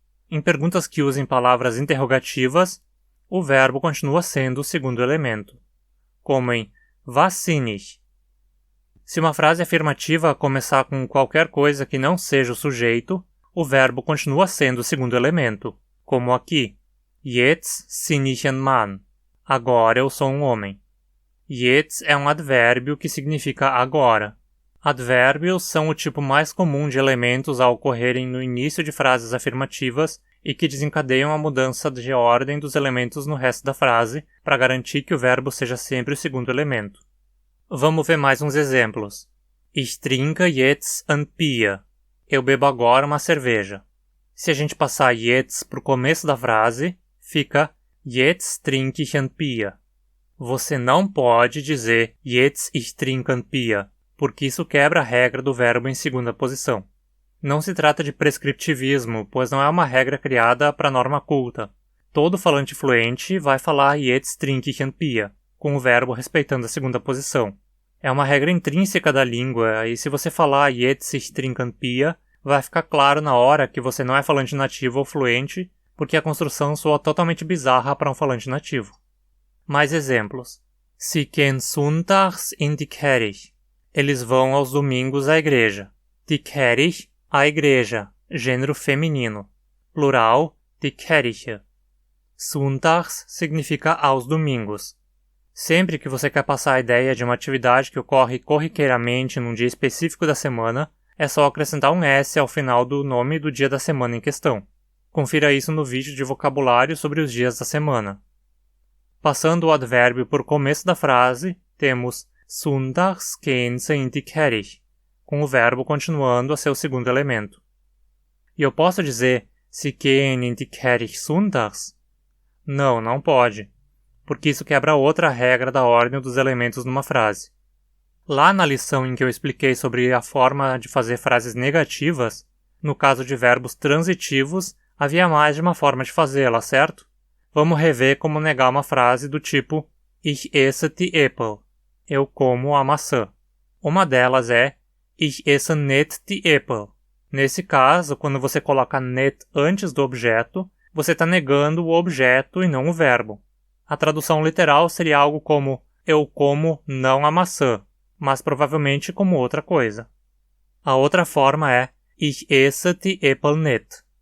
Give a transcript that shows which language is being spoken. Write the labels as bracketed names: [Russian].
[Portuguese] Em perguntas que usem palavras interrogativas, o verbo continua sendo o segundo elemento, como em [German] Was sinne ich? [Portuguese] Se uma frase afirmativa começar com qualquer coisa que não seja o sujeito, o verbo continua sendo o segundo elemento, como aqui. [German] Jetzt sinne ich ein Mann. [Portuguese] Agora eu sou um homem. Jetzt é um advérbio que significa agora. Advérbios são o tipo mais comum de elementos a ocorrerem no início de frases afirmativas e que desencadeiam a mudança de ordem dos elementos no resto da frase para garantir que o verbo seja sempre o segundo elemento. Vamos ver mais uns exemplos. [German] Ich trinke jetzt ein Bier. [Portuguese] Eu bebo agora uma cerveja. Se a gente passar jetzt para o começo da frase, fica [German] Jetzt trinke ich ein Bier. [Portuguese] Você não pode dizer [German] Jetzt ich trinke ein Bier, [Portuguese] porque isso quebra a regra do verbo em segunda posição. Não se trata de prescritivismo, pois não é uma regra criada para norma culta. Todo falante fluente vai falar [German] Jetzt trinke ich ein Bier, [Portuguese] com o verbo respeitando a segunda posição. É uma regra intrínseca da língua, e se você falar [German] Jetzt ich trinke ein Bier, [Portuguese] vai ficar claro na hora que você não é falante nativo ou fluente, porque a construção soa totalmente bizarra para um falante nativo. Mais exemplos. [German] Sie gehen sonntags in die Kirche. [Portuguese] Eles vão aos domingos à igreja. [German] Die Kirche, [Portuguese] a igreja, gênero feminino. Plural, [German] die Kirche. [Portuguese] Sonntags significa aos domingos. Sempre que você quer passar a ideia de uma atividade que ocorre corriqueiramente num dia específico da semana, é só acrescentar um S ao final do nome do dia da semana em questão. Confira isso no vídeo de vocabulário sobre os dias da semana. Passando o advérbio por começo da frase, temos [German] Sonntags gehen sie in die Kirche, [Portuguese] com o verbo continuando a ser o segundo elemento. E eu posso dizer [German] Sie gehen in die Kirche sonntags? [Portuguese] Não pode, porque isso quebra outra regra da ordem dos elementos numa frase. Lá na lição em que eu expliquei sobre a forma de fazer frases negativas, no caso de verbos transitivos, havia mais de uma forma de fazê-la, certo? Vamos rever como negar uma frase do tipo [German] Ich esse die Äpfel. [Portuguese] Eu como a maçã. Uma delas é [German] Ich esse nicht die Äpfel. [Portuguese] Nesse caso, quando você coloca nicht antes do objeto, você está negando o objeto e não o verbo. A tradução literal seria algo como Eu como não a maçã, mas provavelmente como outra coisa. A outra forma é [German] Ich esse die Äpfel nicht.